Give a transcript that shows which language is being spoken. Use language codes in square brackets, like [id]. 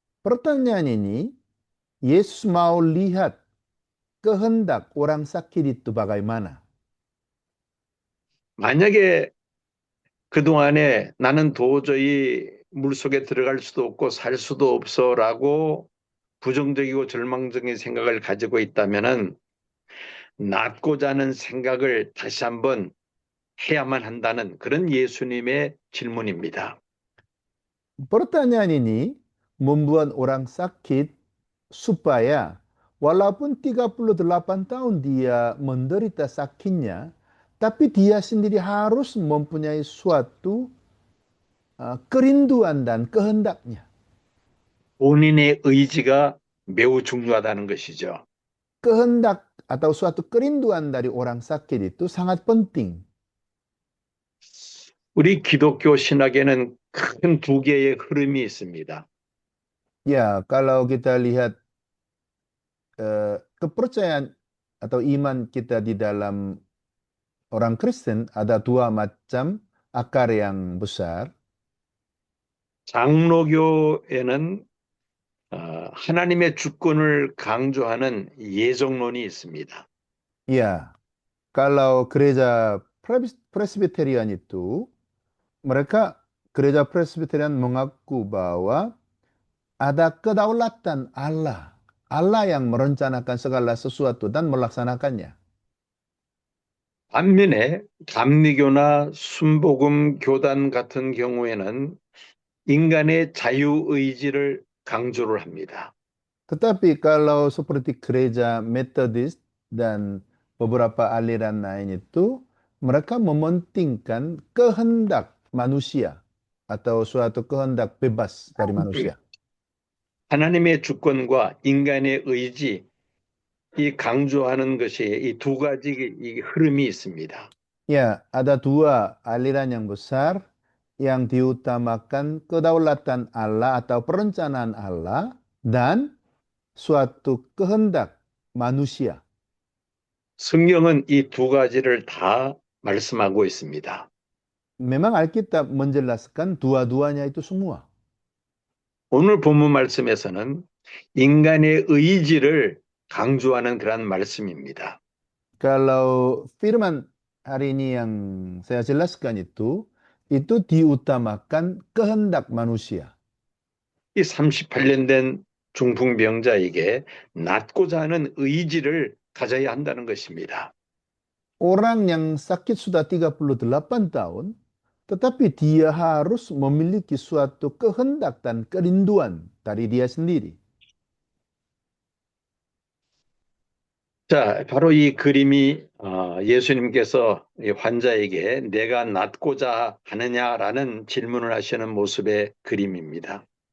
[id] Pertanyaan ini, Yesus mau lihat kehendak orang sakit itu bagaimana. [ko] 만약에 그동안에 나는 도저히 물속에 들어갈 수도 없고 살 수도 없어라고 부정적이고 절망적인 생각을 가지고 있다면은 낫고자 하는 생각을 다시 한번 해야만 한다는 그런 예수님의 질문입니다. [id] Pertanyaan ini membuat orang sakit supaya walaupun 38 tahun dia menderita sakitnya, tapi dia sendiri harus mempunyai suatu kerinduan dan kehendaknya. [ko] 본인의 의지가 매우 중요하다는 것이죠. [id] Kehendak atau suatu kerinduan dari orang sakit itu sangat penting. [ko] 우리 기독교 신학에는 큰 두 개의 흐름이 있습니다. [id] Ya, kalau kita lihat kepercayaan atau iman kita di dalam orang Kristen ada dua macam akar yang besar. [ko] 장로교에는 하나님의 주권을 강조하는 예정론이 있습니다. [id] Ya, kalau gereja Presbyterian itu, mereka gereja Presbyterian mengaku bahwa ada kedaulatan Allah. Allah yang merencanakan segala sesuatu dan melaksanakannya. [ko] 반면에 감리교나 순복음 교단 같은 경우에는 인간의 자유의지를 강조를 합니다. [id] Tetapi kalau seperti gereja Metodis dan beberapa aliran lain itu, mereka mementingkan kehendak manusia atau suatu kehendak bebas dari manusia. [ko] 하나님의 주권과 인간의 의지, 이 강조하는 것이 이 두 가지 이 흐름이 있습니다. [id] Ya, ada dua aliran yang besar yang diutamakan kedaulatan Allah atau perencanaan Allah dan suatu kehendak manusia. [ko] 성경은 이 두 가지를 다 말씀하고 있습니다. [id] Memang Alkitab menjelaskan dua-duanya itu semua. [ko] 오늘 본문 말씀에서는 인간의 의지를 강조하는 그런 말씀입니다. [id] Kalau firman hari ini yang saya jelaskan itu diutamakan kehendak manusia. [ko] 이 38년 된 중풍병자에게 낫고자 하는 의지를 가져야 한다는 것입니다. [id] Orang yang sakit sudah 38 tahun, tetapi dia harus memiliki suatu kehendak dan kerinduan dari dia sendiri. [ko] 자, 바로 이 그림이 예수님께서 이 환자에게 내가 낫고자 하느냐라는 질문을 하시는 모습의 그림입니다.